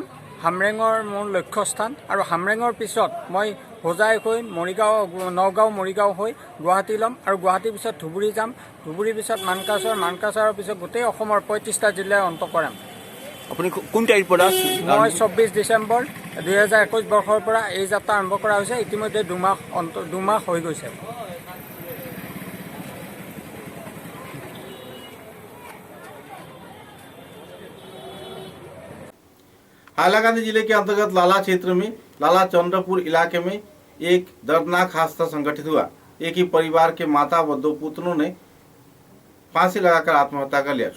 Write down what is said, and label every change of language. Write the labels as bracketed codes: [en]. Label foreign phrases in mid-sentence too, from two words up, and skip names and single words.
[as] হামৰেঙৰ মোৰ লক্ষ্যস্থান আৰু হামৰেঙৰ পিছত মই হোজাই হৈ নগাঁও মৰিগাঁও হৈ গুৱাহাটী ল'ম আৰু গুৱাহাটীৰ পিছত ধুবুৰী যাম। ধুবুৰীৰ পিছত মানকাছাৰৰ পিছত গোটেই অসমৰ 35টা জিলাৰ অন্ত কৰাম। আপুনি কোন তাৰিখৰ পৰা? মই 24 ডিচেম্বৰ 2021 বৰ্ষৰ পৰা এই যাত্ৰা আৰম্ভ কৰা হৈছে। ইতিমধ্যে দুমাহ হৈ গৈছে। [hi] हाइलाकांदी जिले के अंतर्गत लाला क्षेत्र में लाला चंद्रपुर इलाके में एक दर्दनाक हादसा संघटित हुआ। एक ही परिवार के माता व 2 पुत्रों ने फांसी लगाकर आत्महत्या कर लिया।